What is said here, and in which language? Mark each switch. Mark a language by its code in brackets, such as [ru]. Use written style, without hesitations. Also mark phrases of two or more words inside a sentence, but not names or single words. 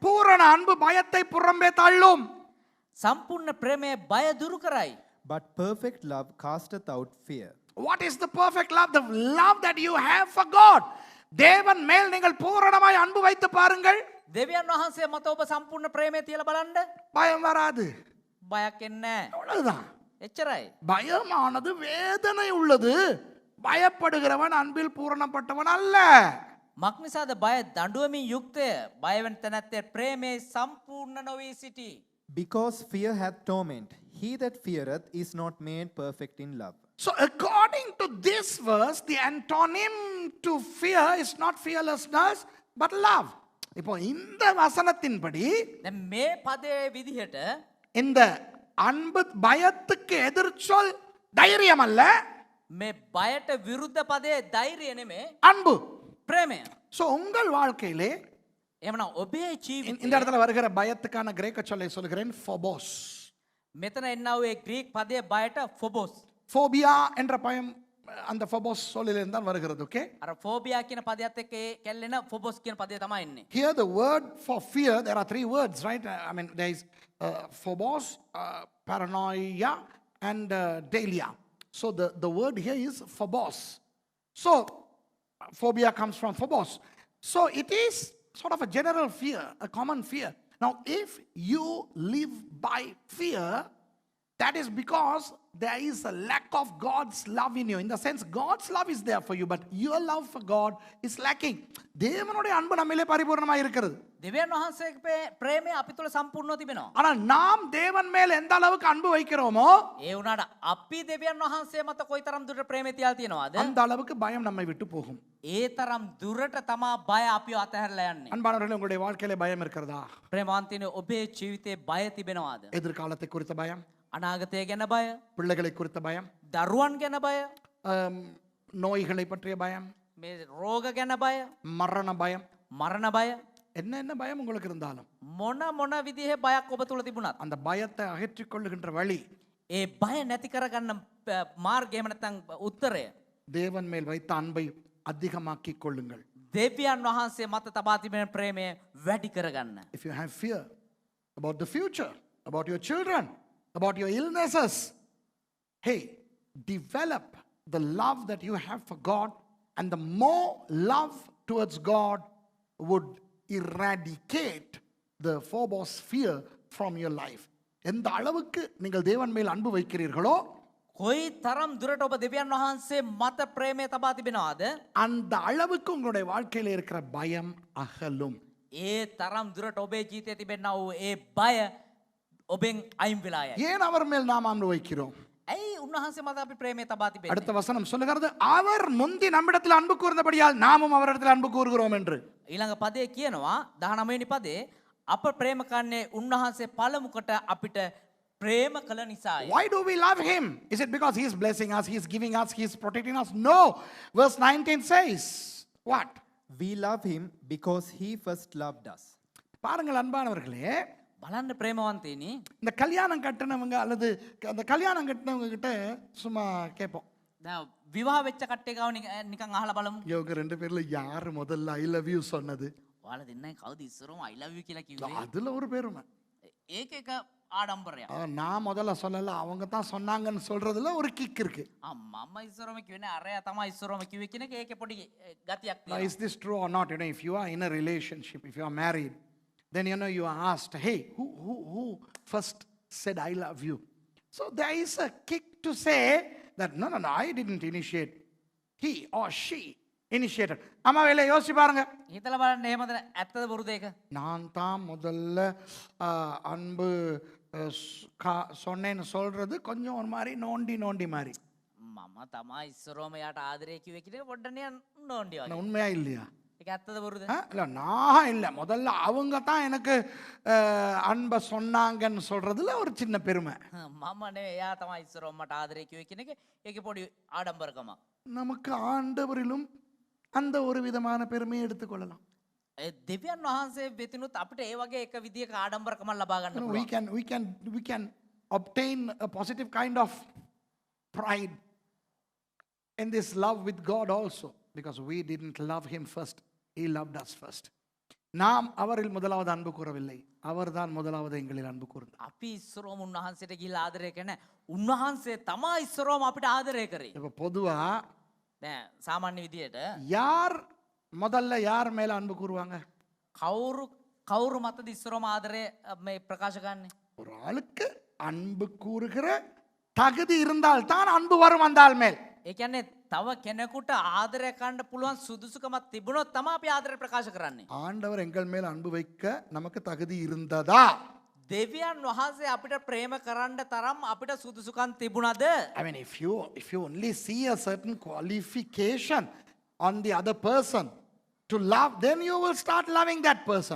[ta] பூரண அன்பு பயத்தை புறம்பே தள்ளும். [si] සම්පූර්ණ ප්‍රේමය බය දුරු කරයි. [en] But perfect love casteth out fear. What is the perfect love? The love that you have for God. [ta] தேவன் மேல் நீங்கள் பூரணமாய் அன்பு வைத்து பாருங்கள். [si] දෙවියන් වහන්සේ මත ඔබ සම්පූර්ණ ප්‍රේමය තියලා බලන්න. [ta] பயம் வராது. [si] බයක් එන්නේ නැහැ. [ta] அவ்வளவுதான். [si] එච්චරයි. [ta] பயமானது வேதனை உள்ளது. பயப்படுகிறவன் அன்பில் பூரணப்பட்டவன் அல்ல. [si] මක් නිසාද බය දඬුවමින් යුක්තය. බය වෙන තැනැත්තේ ප්‍රේමේ සම්පූර්ණ නොවී සිටී. [en] Because fear hath torment. He that feareth is not made perfect in love. So according to this verse, the antonym to fear is not fearlessness, but love. [ta] இப்போ இந்த வசனத்தின்படி [si] දැන් මේ පදයේ විදිහට [ta] இந்த அன்பு பயத்துக்கு எதிர்ச்சொல் தைரியம் அல்ல, [si] මේ බයට විරුද්ධ පදයේ ධෛර්යය නෙමේ [ta] அன்பு. [si] ප්‍රේමය. [ta] So உங்கள் வாழ்க்கையிலே [si] එහෙමනම් ඔබේ [ta] இந்த [si] ජීවිතේ [ta] இடத்துல வருகிற பயத்துக்கான கிரேக்க சொல்லை சொல்கிறேன், ஃபோபோஸ். [si] මෙතන එන්නව ඒ ග්‍රීක් පදයේ බයට ෆොබොස්. [ta] ஃபோபியா என்ற பயம் அந்த ஃபோபோஸ் சொல்லிலிருந்து தான் வருகிறது. ஓகே, [si] අර ෆෝබියා කියන පදයට එක්ක ඒ කැල්ලෙන ෆොබොස් කියන පදය තමයි එන්නේ. [en] here the word for fear, there are three words, right? I mean there is phobos, paranoia and delia. So the word here is phobos. So phobia comes from phobos. So it is sort of a general fear, a common fear. Now if you live by fear, that is because there is a lack of God's love in you. In the sense, God's love is there for you, but your love for God is lacking. [ta] தேவனுடைய அன்பு நம்மிலே பரிபூர்ணமாக இருக்கிறது. [si] දෙවියන් වහන්සේගේ ප්‍රේමය අපි තුල සම්පූර්ණව තිබෙනවා. [ta] ஆனால் நாம் தேவன் மேல் எந்த அளவுக்கு அன்பு வைக்கிறோமோ [si] ඒ වුණාට අපි දෙවියන් වහන්සේ මත කොයිතරම් දුරට ප්‍රේමය තියලා තියෙනවද? [ta] அந்த அளவுக்கு பயம் நம்மை விட்டு போகும். [si] ඒ තරම් දුරට තමා බය අපිව අතහැරලා යන්නේ. [ta] அன்பானவர்களே, உங்களுடைய வாழ்க்கையிலே பயம் இருக்கிறதா? [si] ප්‍රේමවන්තිනේ ඔබේ ජීවිතේ බය තිබෙනවද? [ta] எதிர்காலத்தை குறித்த பயம், [si] අනාගතය ගැන බය, [ta] பிள்ளைகளை குறித்த பயம், [si] දරුවන් ගැන බය, [ta] நோய்களை பற்றிய பயம், [si] මේ රෝග ගැන බය, [ta] மரண பயம், [si] මරණ බය, [ta] என்ன பயம் உங்களுக்கு இருந்தாலும் [si] මොන විදිහේ බයක් ඔබ තුල තිබුණත් [ta] அந்த பயத்தை அகற்றிக் கொள்ளுகின்ற வழி [si] ඒ බය නැති කරගන්න මාර්ගය එහෙම නැත්නම් උත්තරය [ta] தேவன் மேல் வைத்த அன்பை அதிகமாக்கிக் கொள்ளுங்கள். [si] දෙවියන් වහන්සේ මත තබා තිබෙන ප්‍රේමය වැඩි කරගන්න. [en] If you have fear about the future, about your children, about your illnesses, hey, develop the love that you have for God, and the more love towards God would eradicate the phobos fear from your life. [ta] எந்த அளவுக்கு நீங்கள் தேவன் மேல் அன்பு வைக்கிறீர்களோ [si] කොයි තරම් දුරට ඔබ දෙවියන් වහන්සේ මත ප්‍රේමය තබා තිබෙනවද? [ta] அந்த அளவுக்கு உங்களுடைய வாழ்க்கையில் இருக்கிற பயம் அகலும். [si] ඒ තරම් දුරට ඔබේ ජීවිතයේ තිබෙනා වූ ඒ බය ඔබෙන් අයින් වෙලා යයි. [ta] ஏன் அவர் மேல் நாம் அன்பு வைக்கிறோம்? [si] ඇයි උන්වහන්සේ මත අපි ප්‍රේමය තබා තිබෙන්නේ? [ta] அடுத்த வசனம் சொல்லுகிறது, அவர் முந்தி நம்மிடத்தில் அன்பு கூர்ந்தபடியால் நாமும் அவரிடத்தில் அன்பு கூறுகிறோம் என்று. [si] ඊළඟ පදේ කියනවා 19 වෙනි පදේ අප ප්‍රේම කන්නේ උන්වහන්සේ පළමු කොට අපිට ප්‍රේම කළ නිසායි. [en] Why do we love him? Is it because he is blessing us, he is giving us, he is protecting us? No. Verse 19 says, what? We love him because he first loved us. [ta] பாருங்கள் அன்பானவர்களே, [si] බලන්න ප්‍රේමවන්තේනි [ta] இந்த கல்யாணம் கட்டினவங்க அல்லது அந்த கல்யாணம் கட்டினவங்க கிட்ட சும்மா கேட்போம், [si] දැන් විවාහ වෙච්ච කට්ටිය ගාව නිකන් අහලා බලමු. [ta] இவங்க ரெண்டு பேர்ல யாரு முதல்ல [en] I love you [ta] சொன்னது? [si] ඔයාලා දෙන්නයි කවුද ඉස්සරම [en] I love you [si] කියලා කිව්වේ? [ta] அதுல ஒரு பெருமை. [si] ඒක එක ආඩම්බරයක්. [ta] நான் முதல்ல சொல்லல, அவங்க தான் சொன்னாங்கன்னு சொல்றதுல ஒரு கிக் இருக்கு. [si] මම ඉස්සරම කිව්වේ අරයා තමයි ඉස්සරම කිව්වේ කියන එක ඒකේ පොඩි ගතියක් [en] Now, [si] තියෙනවා. [en] is this true or not? You know, if you are in a relationship, if you are married, then you know you are asked, hey, who first said I love you? So there is a kick to say that no, I didn't initiate. He or she initiated. [ta] அம்மா வேலை யோசிச்சு பாருங்க. [si] හිතලා බලන්න එහෙමද ඇත්තද බොරුද ඒක? [ta] நான் தான் முதல்ல அன்பு சொன்னேன்னு சொல்றது கொஞ்சம் ஒரு மாதிரி நோண்டி நோண்டி மாதிரி. [si] මම තමා ඉස්සරෝම යාට ආදරය කිව්වේ කියන එක පොඩ්ඩක් නිකන් නෝන්ඩි වගේ. [ta] உண்மையா இல்லையா? [si] ඒක ඇත්තද බොරුද? [ta] இல்லை நான் இல்லை, முதல்ல அவங்க தான் எனக்கு அன்பை சொன்னாங்கன்னு சொல்றதுல ஒரு சின்ன பெருமை. [si] මම නෙවෙයි එයා තමයි ඉස්සරෝම මට ආදරය කිව්වේ කියන එක ඒකේ පොඩි ආඩම්බරකමක්. [ta] நமக்கு ஆண்டவரிலும் அந்த ஒரு விதமான பெருமையை எடுத்துக்கொள்ளலாம். [si] දෙවියන් වහන්සේ වෙතිනුත් අපිට ඒ වගේ එක විදියක ආඩම්බරකමක් ලබා ගන්න පුළුවන්. [en] we can obtain a positive kind of pride in this love with God also, because we didn't love him first, he loved us first. [ta] நாம் அவரில் முதலாவது அன்பு கூறவில்லை, அவர்தான் முதலாவது எங்களில் அன்பு கூர்ந்தார். [si] අපි ඉස්සරෝම උන්වහන්සේට ගිහිල්ලා ආදරය කරන උන්වහන්සේ තමයි ඉස්සරෝම අපිට ආදරය කරේ. [ta] இப்ப பொதுவா [si] දැන් සාමාන්‍ය විදියට [ta] யார் முதல்ல யார் மேல அன்பு கூறுவாங்க? [si] කවුරු මතද ඉස්සරෝම ආදරය මේ ප්‍රකාශ කරන්නේ? [ta] ஒரு ஆளுக்கு அன்பு கூறுகிற தகுதி இருந்தால் தான் அன்பு வரும் அந்த ஆள் மேல். [si] ඒ කියන්නේ තව කෙනෙකුට ආදරය කරන්න පුළුවන් සුදුසුකමක් තිබුණොත් තමයි අපි ආදරය ප්‍රකාශ කරන්නේ. [ta] ஆண்டவர் எங்கள் மேல் அன்பு வைக்க நமக்கு தகுதி இருந்ததா? [si] දෙවියන් වහන්සේ අපිට ප්‍රේම කරන්න තරම් අපිට සුදුසුකම් තිබුණාද? [en] I mean, if you only see a certain qualification on the other person to love, then you will start loving that person.